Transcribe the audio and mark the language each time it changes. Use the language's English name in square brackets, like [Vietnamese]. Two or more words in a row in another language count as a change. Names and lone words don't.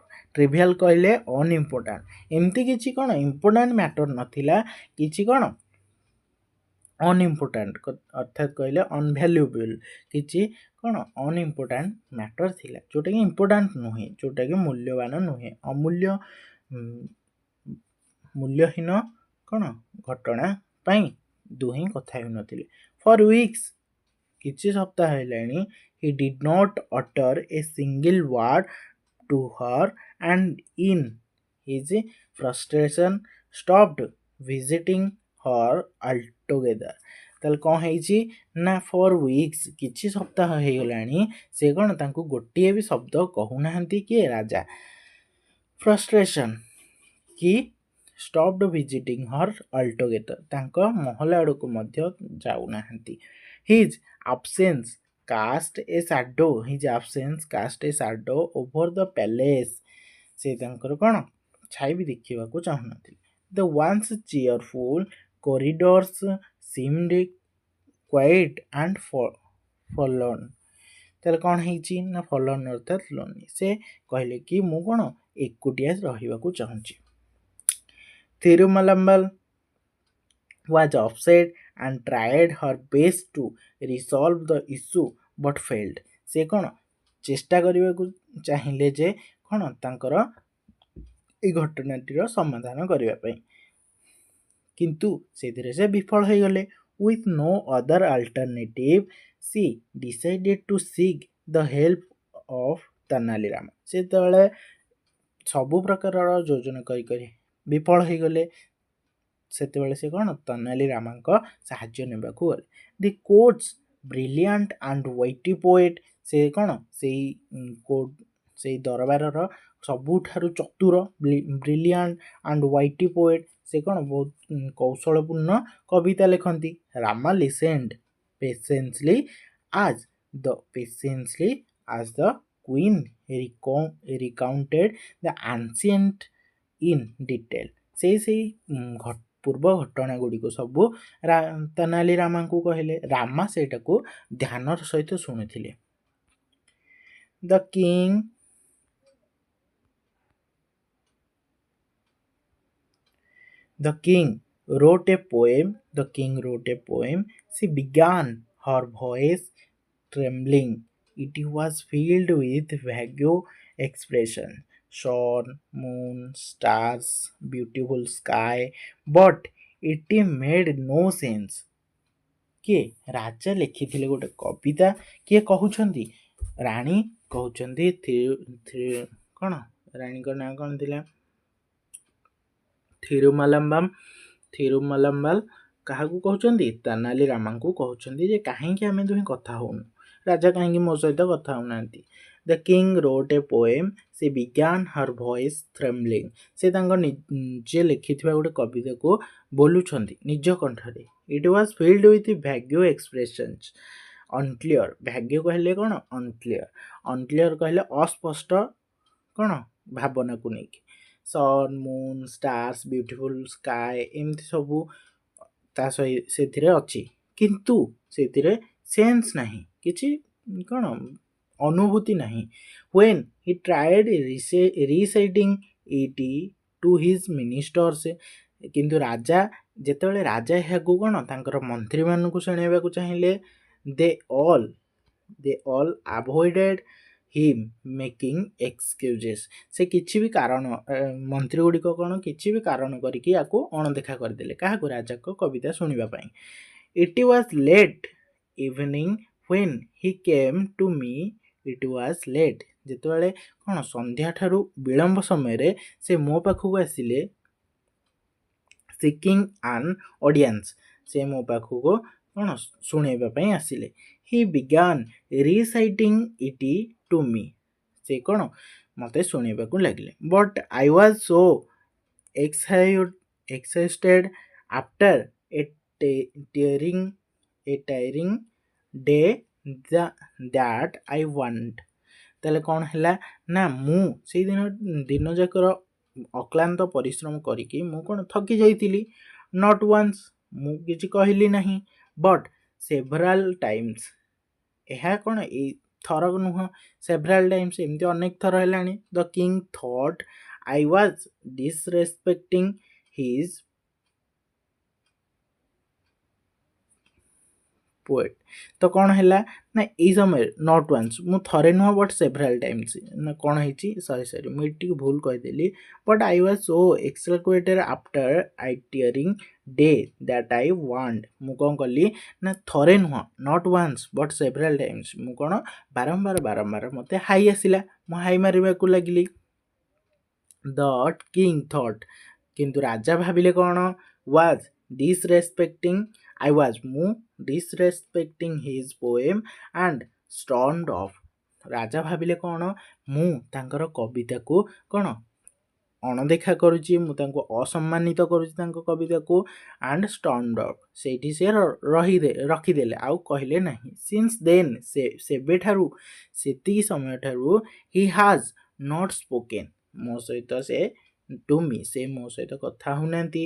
[Odia] ଟ୍ରିଭିଆଲ କହିଲେ ଅନଇମ୍ପୋର୍ଟାଣ୍ଟ, ଏମିତି କିଛି କ'ଣ [English] important matter [Odia] ନଥିଲା, କିଛି କ'ଣ ଅନଇମ୍ପୋର୍ଟାଣ୍ଟ ଅର୍ଥାତ୍ କହିଲେ ଅନଭ୍ୟାଲୁଏବୁଲ, କିଛି କ'ଣ [English] unimportant matter [Odia] ଥିଲା, ଯେଉଁଟାକି ଇମ୍ପୋର୍ଟାଣ୍ଟ ନୁହେଁ, ଯେଉଁଟାକି ମୂଲ୍ୟବାନ ନୁହେଁ, ମୂଲ୍ୟହୀନ କ'ଣ ଘଟଣା ପାଇଁ ଦୁହେଁ କଥା ହେଉନଥିଲେ। [English] for weeks [Odia] କିଛି ସପ୍ତାହ ହେଲାଣି [English] he did not utter a single word to her, and in his frustration stopped visiting her altogether। [Odia] ତାହେଲେ କ'ଣ ହେଇଛି ନା [English] for weeks [Odia] କିଛି ସପ୍ତାହ ହେଇଗଲାଣି ସେ କ'ଣ ତାଙ୍କୁ ଗୋଟିଏ ବି ଶବ୍ଦ କହୁନାହାନ୍ତି କିଏ? [English] ରାଜା। ଫ୍ରଷ୍ଟ୍ରେସନ୍ କି stopped visiting her altogether. [Odia] ତାଙ୍କ ମହଲ ଆଡ଼କୁ ମଧ୍ୟ ଯାଉନାହାନ୍ତି. [English] His absence cast a shadow. His absence cast a shadow over the palace. [Odia] ସେ ତାଙ୍କର କ'ଣ ଛାଇ ବି ଦେଖିବାକୁ ଚାହୁଁନଥିଲେ. [English] The once cheerful corridors seemed quiet and forlorn. [Odia] ତାହେଲେ କ'ଣ ହେଇଛି ନା forlorn ଅର୍ଥାତ୍ lonely. ସେ କହିଲେ କି ମୁଁ କ'ଣ ଏକୁଟିଆ ରହିବାକୁ ଚାହୁଁଛି. [English] Thirumalambal was upset and tried her best to resolve the issue but failed. [Odia] ସେ କ'ଣ ଚେଷ୍ଟା କରିବାକୁ ଚାହିଁଲେ ଯେ କ'ଣ ତାଙ୍କର এই ଘଟଣାଟିର ସମାଧାନ କରିବା ପାଇଁ, କିନ୍ତୁ ସେଥିରେ ସେ ବିଫଳ ହୋଇଗଲେ. [English] With no other alternative, she decided to seek the help of ତେନାଲି ରାମ. [Odia] ସେତେବେଳେ ସବୁ ପ୍ରକାରର ଯୋଜନା କରି ବିଫଳ ହୋଇଗଲେ. ସେତେବେଳେ ସେ କ'ଣ ତେନାଲି ରାମଙ୍କ ସାହାଯ୍ୟ ନେବାକୁ ଗଲେ. [English] the court's brilliant and witty poet. [Odia] ସେ କ'ଣ ସେଇ ଦରବାରର ସବୁଠାରୁ ଚତୁର [English] brilliant and witty poet. [Odia] ସେ କ'ଣ ବହୁତ କୌଶଳପୂର୍ଣ୍ଣ କବିତା ଲେଖନ୍ତି. [English] ରାମା listened patiently as the queen recounted the ancient in detail. [Odia] ସେଇ ପୂର୍ବ ଘଟଣା ଗୁଡ଼ିକୁ ସବୁ ତେନାଲି ରାମାଙ୍କୁ କହିଲେ. ରାମା ସେଇଟାକୁ ଧ୍ୟାନର ସହିତ ଶୁଣିଥିଲେ. [English] The king wrote a poem. She began, her voice trembling. It was filled with vague expression. Sun, moon, stars, beautiful sky, but it made no sense. [Odia] କିଏ ରାଜା ଲେଖିଥିଲେ ଗୋଟେ କବିତା. କିଏ କହୁଛନ୍ତି? ରାଣୀ କହୁଛନ୍ତି. କ'ଣ ରାଣୀଙ୍କ ନାଁ କ'ଣ ଥିଲା? ଥିରୁମାଲାମ୍ବାଲ କାହାକୁ କହୁଛନ୍ତି? ତେନାଲି ରାମାଙ୍କୁ କହୁଛନ୍ତି ଯେ କାହିଁକି ଆମେ ଦୁହେଁ କଥା ହେଉନୁ, ରାଜା କାହିଁକି ମୋ ସହିତ କଥା ହେଉନାହାନ୍ତି. [English] The king wrote a poem. She began, her voice trembling. [Odia] ସେ ତାଙ୍କ ନିଜେ ଲେଖିଥିବା ଗୋଟେ କବିତାକୁ ବୋଲୁଛନ୍ତି ନିଜ କଣ୍ଠରେ. [English] It was filled with vague expressions. unclear. [Odia] ଭାଗ୍ୟ କହିଲେ କ'ଣ? unclear କହିଲେ ଅସ୍ପଷ୍ଟ କ'ଣ ଭାବନାକୁ ନେଇକି. [English] sun, moon, stars, beautiful sky [Odia] ଏମିତି ସବୁ ସେଥିରେ ଅଛି, କିନ୍ତୁ ସେଥିରେ ସେନ୍ସ ନାହିଁ, କିଛି କ'ଣ ଅନୁଭୂତି ନାହିଁ. [English] when he tried reciting it to his ministers. [Odia] କିନ୍ତୁ ଯେତେବେଳେ ରାଜା ଏହାକୁ କ'ଣ ତାଙ୍କର ମନ୍ତ୍ରୀମାନଙ୍କୁ ଶୁଣାଇବାକୁ ଚାହିଁଲେ, [English] they all avoided him making excuses. [Odia] ସେ କିଛି ବି କାରଣ ମନ୍ତ୍ରୀ ଗୁଡ଼ିକ କ'ଣ କିଛି ବି କାରଣ କରିକି ୟାକୁ ଅଣଦେଖା କରିଦେଲେ. କାହାକୁ? ରାଜାଙ୍କ କବିତା ଶୁଣିବା ପାଇଁ. [English] It was late evening when he came to me. It was late. [Odia] ଯେତେବେଳେ କ'ଣ ସନ୍ଧ୍ୟାଠାରୁ ବିଳମ୍ବ ସମୟରେ ସେ ମୋ ପାଖକୁ ଆସିଲେ. [English] seeking an audience. [Odia] ସେ ମୋ ପାଖକୁ କ'ଣ ଶୁଣେଇବା ପାଇଁ ଆସିଲେ. [English] He began reciting it to me. [Odia] ସେ କ'ଣ ମୋତେ ଶୁଣେଇବାକୁ ଲାଗିଲେ. [English] But I was so exhausted after a tiring day that I want. [Odia] ତାହେଲେ କ'ଣ ହେଲା ନା ମୁଁ ସେଇ ଦିନ ଯାକର ଅକ୍ଲାନ୍ତ ପରିଶ୍ରମ କରିକି ମୁଁ କ'ଣ ଥକି ଯାଇଥିଲି. [English] not once. [Odia] ମୁଁ କିଛି କହିଲି ନାହିଁ. [English] but several times. [Odia] ଏହା କ'ଣ ଏଇ ଥର ନୁହଁ, [English] several times [Odia] ଏମିତି ଅନେକ ଥର ହେଲାଣି. [English] the king thought I was disrespecting his poet. [Odia] ତ କ'ଣ ହେଲା ନା ଏଇ ସମୟରେ [English] not once [Odia] ମୁଁ ଥରେ ନୁହଁ [English] but several times [Odia] ନା କ'ଣ ହେଇଛି, ସରି ମୁଁ ଏଠିକି ଭୁଲ କହିଦେଲି. [English] but I was so exhausted after a tiring day that I want. [Odia] ମୁଁ କ'ଣ କଲି ନା ଥରେ ନୁହଁ [English] not once but several times [Odia] ମୁଁ କ'ଣ ବାରମ୍ବାର ମୋତେ ହାଇ ଆସିଲା, ମୁଁ ହାଇ ମାରିବାକୁ ଲାଗିଲି. [English] the king thought. [Odia] କିନ୍ତୁ ରାଜା ଭାବିଲେ କ'ଣ? [English] was disrespecting. I was ମୁଁ disrespecting his poem and stormed off. [Odia] ରାଜା ଭାବିଲେ କ'ଣ? ମୁଁ ତାଙ୍କର କବିତାକୁ କ'ଣ ଅଣଦେଖା କରୁଛି, ମୁଁ ତାଙ୍କୁ ଅସମ୍ମାନିତ କରୁଛି ତାଙ୍କ କବିତାକୁ। [English] and stormed off, [Odia] ସେଇଠି ସେ ରଖିଦେଲେ, ଆଉ କହିଲେ ନାହିଁ। [English] since then, [Odia] ସେବେଠାରୁ, ସେତିକି ସମୟଠାରୁ, [English] he has not spoken, [Odia] ମୋ ସହିତ ସେ [English] to me, [Odia] ସେ ମୋ ସହିତ କଥା ହଉନାହାନ୍ତି।